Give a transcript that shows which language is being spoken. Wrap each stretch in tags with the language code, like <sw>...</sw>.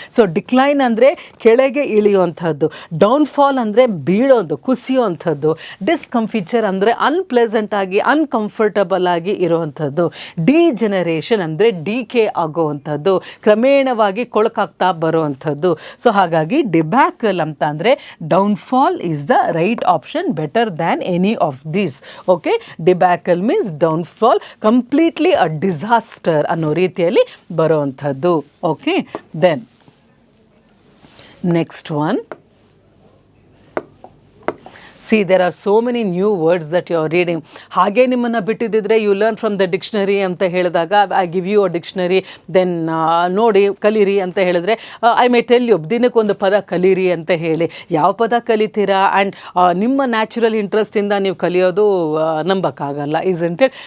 <kn>So decline ಅಂದರೆ ಕೆಳಗೆ ಇಳಿಯುವಂಥದ್ದು, downfall ಅಂದರೆ ಬೀಳೋದು, ಕುಸಿಯುವಂಥದ್ದು, ಡಿಸ್ಕಂಫಿಚರ್ ಅಂದರೆ ಅನ್ಪ್ಲೆಸೆಂಟ್ ಆಗಿ ಅನ್ಕಂಫರ್ಟಬಲ್ ಆಗಿ ಇರುವಂಥದ್ದು, ಡಿಜೆನರೇಷನ್ ಅಂದರೆ ಡಿಕೆ ಆಗುವಂಥದ್ದು, ಕ್ರಮೇಣವಾಗಿ ಕೊಳಕಾಗ್ತಾ ಬರುವಂಥದ್ದು.</kn> <en>so</en> <kn>ಹಾಗಾಗಿ</kn> <en>debacle</en> <kn>ಅಂತ ಅಂದರೆ</kn> <en>Downfall is the right option, better than any of these. Okay, debacle means downfall, completely a disaster</en> <kn>ಅನ್ನೋ ರೀತಿಯಲ್ಲಿ ಬರುವಂಥದ್ದು.</kn> <en>Okay, then next one. See, there are so many new words that you are reading.</en> <kn>ಹಾಗೆ ನಿಮ್ಮನ್ನು ಬಿಟ್ಟಿದ್ದಿದ್ರೆ</kn> <en>you learn from the dictionary</en> <kn>ಅಂತ ಹೇಳಿದಾಗ</kn> <en>I give you a dictionary, then</en> <kn>ನೋಡಿ ಕಲೀರಿ ಅಂತ ಹೇಳಿದ್ರೆ</kn> <en>I may tell you</en> <kn>ದಿನಕ್ಕೊಂದು ಪದ ಕಲೀರಿ ಅಂತ ಹೇಳಿ. ಯಾವ ಪದ ಕಲಿತೀರಾ ಆ್ಯಂಡ್ ನಿಮ್ಮ ನ್ಯಾಚುರಲ್ ಇಂಟ್ರೆಸ್ಟಿಂದ ನೀವು ಕಲಿಯೋದು ನಂಬಕ್ಕಾಗಲ್ಲ,</kn> <en>Isn't it?</en>